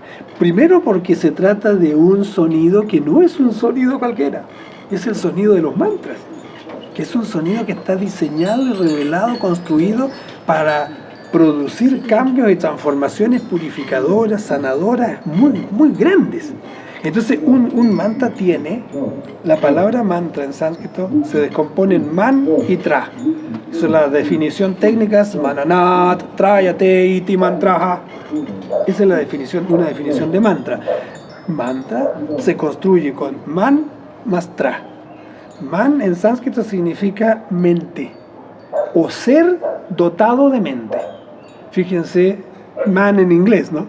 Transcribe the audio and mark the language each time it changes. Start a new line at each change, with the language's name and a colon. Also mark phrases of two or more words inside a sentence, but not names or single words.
Spanish: Primero porque se trata de un sonido que no es un sonido cualquiera, es el sonido de los mantras, que es un sonido que está diseñado y revelado, construido para producir cambios y transformaciones purificadoras, sanadoras, muy grandes. Entonces un mantra tiene, la palabra mantra en sánscrito se descompone en man y tra. Esa es la definición técnica,
Sanskrit: मननात्, त्रायते, इति मन्त्रः.
Spanish: Esa es la definición, una definición de mantra. Mantra se construye con man más tra. Man en sánscrito significa mente o ser dotado de mente. Fíjense, man en inglés, ¿no?